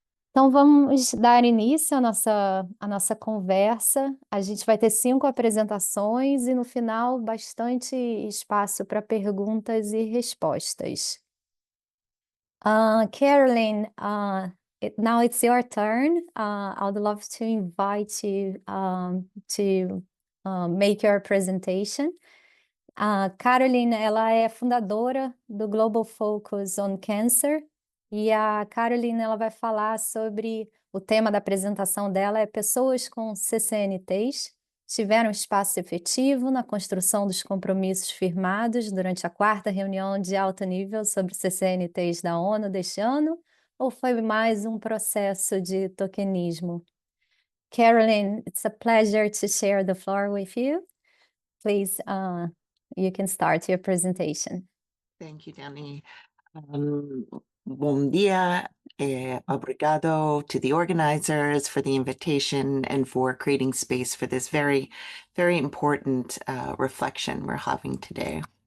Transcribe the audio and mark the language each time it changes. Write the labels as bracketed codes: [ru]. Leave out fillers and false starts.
[pt] Então, vamos dar início à nossa conversa. A gente vai ter 5 apresentações e, no final, bastante espaço para perguntas e respostas. [en] Carolyn, now it's your turn. I would love to invite you to make your presentation. [pt] A Carolyn, ela é fundadora do Global Focus on Cancer, e a Carolyn, ela vai falar sobre o tema da apresentação dela é Pessoas com CCNTs tiveram espaço efetivo na construção dos compromissos firmados durante a 4ª reunião de alto nível sobre CCNTs da ONU deste ano, ou foi mais um processo de tokenismo? [en] Carolyn, it's a pleasure to share the floor with you. Please, you can start your presentation. Thank you, Danny. [pt] Bom dia. [en] Obrigado to the organizers for the invitation and for creating space for this very, very important reflection we're having today.